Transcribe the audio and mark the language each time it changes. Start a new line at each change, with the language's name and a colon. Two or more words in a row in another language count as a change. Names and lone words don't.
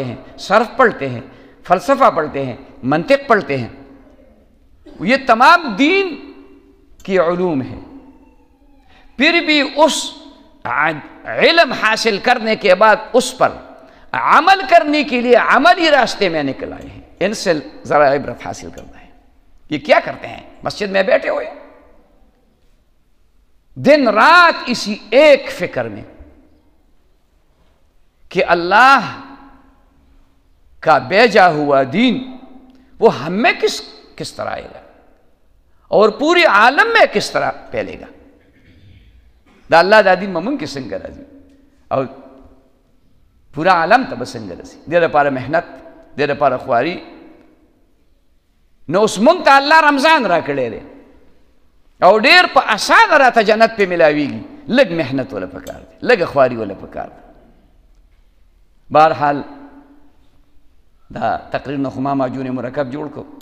Urdu: ہیں صرف پڑھتے ہیں فلسفہ پڑھتے ہیں منطق پڑھتے ہیں یہ تمام دین کی علوم ہے پھر بھی اس علم حاصل کرنے کے بعد اس پر عمل کرنے کے لیے عملی راستے میں نکل آئے ہیں ان سے ذرا عبرت حاصل کرنا ہے یہ کیا کرتے ہیں مسجد میں بیٹھے ہوئے دن رات اسی ایک فکر میں کہ اللہ کا بیجا ہوا دین وہ ہم میں کس طرح آئے گا اور پوری عالم میں کس طرح پھیلے گا
Pashto: دا اللہ دا دین ممن کی سنگ راځي او پورا عالم ته بسنګ راځي دې لپاره محنت دې لپاره خواري نو اوس مونږ ته الله رمضان را کړی دی او ډېر په اسانه راته جنت پې ملاویږي لږ محنت ولا پکار دی لږ خواري ولا پکار دی بهرحال دا تقریر نه خو ما معجون مرکب جوړ کړو